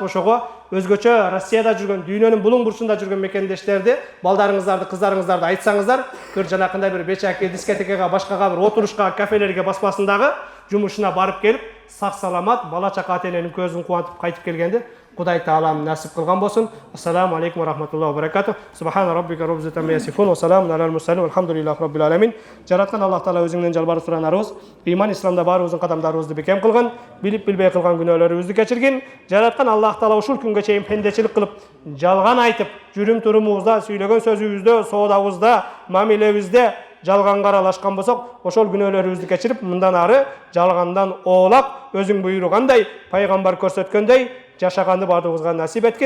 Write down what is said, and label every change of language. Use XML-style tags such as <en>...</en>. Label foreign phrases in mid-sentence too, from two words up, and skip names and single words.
<ky>Ошого өзгөчө Россияда жүргөн, дүйнөнүн булуң бурчунда жүргөн мекендештерди, балдарыңыздарды, кыздарыңыздарды айтсаңыздар, бир жанакындай бир бечаке дискотекага, башкага бир отурушка, кафелерге баспасындагы жумушуна барып келип, сак саламат бала чака ата эненин көзүн кубантып кайтып келгенди Кудай Таалам насип кылган болсун.</ky> <ar>السلام عليكم ورحمة الله وبركاته سبحان ربك رب العزة عما يصفون وسلام على المرسلين والحمد لله رب العالمين.</ar> <ky>Жараткан Аллах Таала өзүңдөн жалбарып суранарыбыз, иман исламда баарыбыздын кадамдарыбызды бекем кылган, билип билбей кылган күнөөлөрүбүздү кечиргин. Жараткан Аллах Таала ушул күнгө чейин пендечилик кылып, жалган айтып, жүрүм турумубузда, сүйлөгөн сөзүбүздө, соодабызда, мамилебизде жалганга аралашкан болсок, ошол күнөөлөрүбүздү кечирип, мындан ары жалгандан оолап, өзүң буйругандай, пайгамбар көрсөткөндөй жашаганды бардыгыбызга насип эткин.</ky>